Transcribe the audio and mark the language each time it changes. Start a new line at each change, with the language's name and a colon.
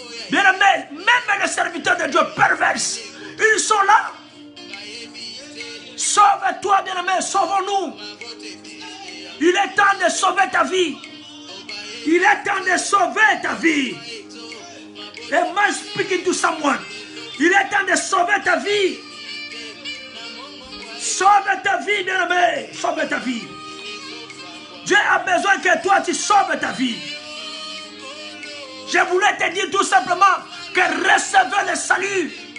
French: Bien-aimé, même les serviteurs de Dieu perverses, ils sont là. Sauve-toi, bien-aimé, sauvons-nous. Il est temps de sauver ta vie. Il est temps de sauver ta vie.
English: Am I speaking to someone?
French: Il est temps de sauver ta vie. Sauve ta vie, bien-aimé. Sauve ta vie. Dieu a besoin que toi, tu sauves ta vie. Je voulais te dire tout simplement que recevez le salut.